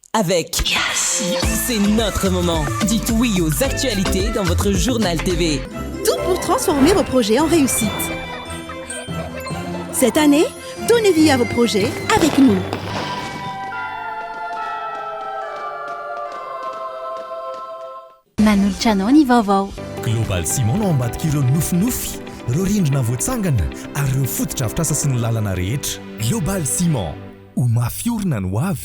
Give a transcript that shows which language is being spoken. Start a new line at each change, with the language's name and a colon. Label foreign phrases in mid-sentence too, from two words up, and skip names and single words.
French: avec C'est notre moment. Dites oui aux actualités dans votre journal TV. Tout pour transformer vos projets en réussite. Cette année, donnez vie à vos projets avec nous.
Malagasy: Manoltranao ny vaovao. Global Simon no ambadik'ireo nofinofy, ireo rindrina voatsangana ary ireo fotodrafitrasa sy ny lalana rehetra. Global Simon, ho mafiorina no avy.